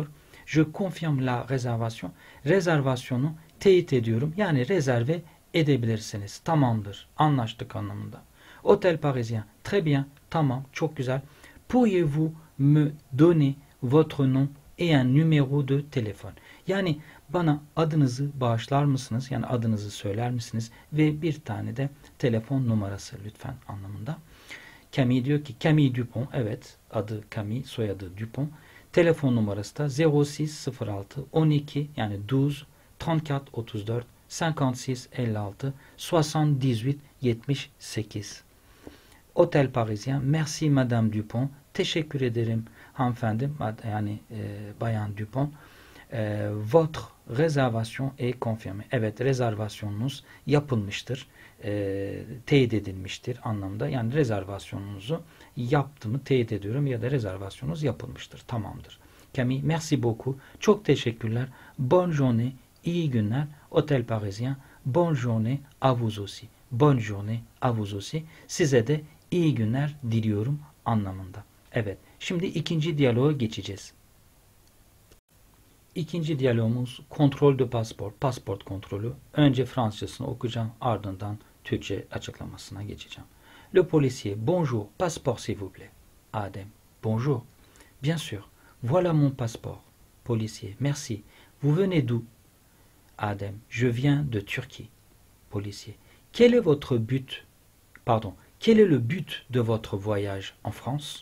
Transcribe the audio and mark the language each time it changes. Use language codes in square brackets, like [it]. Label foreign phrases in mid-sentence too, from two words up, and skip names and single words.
[fr] Je confirme la réservation. [tr] Rezervasyonu teyit ediyorum. Yani rezerve edebilirsiniz. Tamamdır. Anlaştık anlamında. [fr] Hôtel Parisien. Très bien. [tr] Tamam. Çok güzel. [fr] Pourriez-vous me donner votre nom et un numéro de téléphone? [tr] Yani bana adınızı bağışlar mısınız? Yani adınızı söyler misiniz? Ve bir tane de telefon numarası lütfen anlamında. Camille diyor ki Camille Dupont. Evet. Adı Camille. Soyadı Dupont. Telefon numarası da 06 12 yani 12 34 34 56 56 78 78. [fr] Hôtel Parisien. Merci Madame Dupont. [tr] Teşekkür ederim hanımefendi, yani Bayan Dupont. [fr] Votre réservation est confirmée. [tr] Evet, rezervasyonunuz yapılmıştır. Teyit edilmiştir anlamda. Yani rezervasyonunuzu yaptığımı teyit ediyorum ya da rezervasyonunuz yapılmıştır. Tamamdır. [fr] Camille, merci beaucoup. [tr] Çok teşekkürler. [fr] Bonne journée. [tr] İyi günler. [fr] Hôtel Parisien. Bonne journée à vous aussi. Bonne journée à vous aussi. [tr] Size de iyi günler diliyorum anlamında. Evet. Şimdi ikinci diyaloğa geçeceğiz. İkinci diyalogumuz [fr] kontrol de pasport, [tr] pasport kontrolü. Önce Fransızcasını okuyacağım, ardından Türkçe açıklamasına geçeceğim. [fr] Le policier, bonjour, passeport s'il vous plaît. Adem, bonjour. Bien sûr, voilà mon passeport. Policier, merci. Vous venez d'où? Adem, je viens de Turquie. Policier, quel est votre but? Pardon, quel est le but de votre voyage en France?